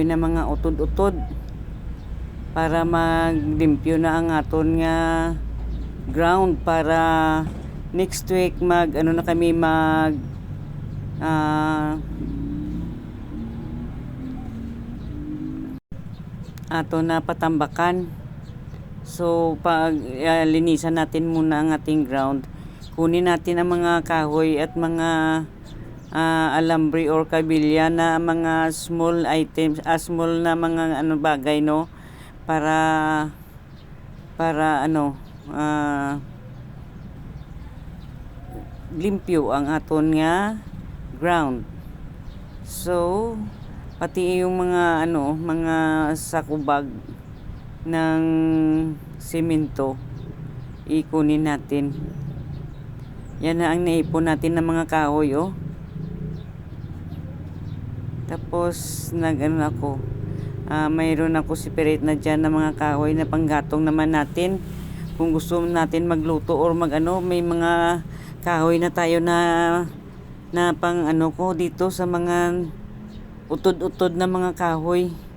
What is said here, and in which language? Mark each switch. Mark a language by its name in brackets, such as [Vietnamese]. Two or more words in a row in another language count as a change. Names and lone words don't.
[Hiligaynon] na mga utod-utod para maglimpyo na ang aton nga ground para [English] next week [Hiligaynon] na kami ato na patambakan. [Filipino] So pag linisan natin muna ang ating ground, kunin natin ang mga kahoy at mga alambre or kabilya na mga [English] small items, [Filipino] small na mga bagay, no, [Hiligaynon] para limpyo ang aton nga ground. [Filipino] So pati yung mga sakubag ng semento ikunin natin. Yan na ang naipon natin ng mga kahoy, Tapos mayroon ako separate na dyan ng mga kahoy na panggatong naman natin kung gusto natin magluto or may mga kahoy na tayo na pang ko dito sa mga utod-utod na mga kahoy.